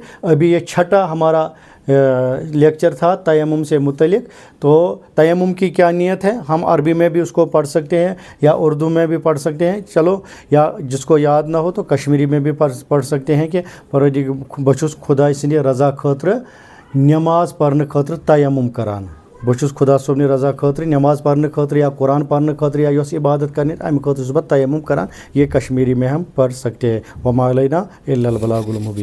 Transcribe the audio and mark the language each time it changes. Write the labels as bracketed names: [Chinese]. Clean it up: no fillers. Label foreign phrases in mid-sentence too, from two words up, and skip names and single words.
[Hindi] अभी ये छठा हमारा लेक्चर था तयम्मुम से मुतलिक। तो तयम्मुम की क्या नियत है, हम अरबी में भी उसको पढ़ सकते हैं या उर्दू में भी पढ़ सकते हैं। चलो, या जिसको याद ना हो तो कश्मीरी में भी पढ़ सकते हैं कि [Kashmiri] बछुस खुदा सन्दि रज़ा खतर नमाज पढ़ने खतर तयम्मुम करान। बछुस खुदा सोबनि रज़ा खतर नमाज पढ़ने खतर या कुरान पढ़ने खतर या योस इबादत करने अमि खतर तयम्मुम करान। [Hindi] ये कश्मीरी में हम पढ़ सकते हैं। [Arabic] وما علينا إلا البلاغ المبين.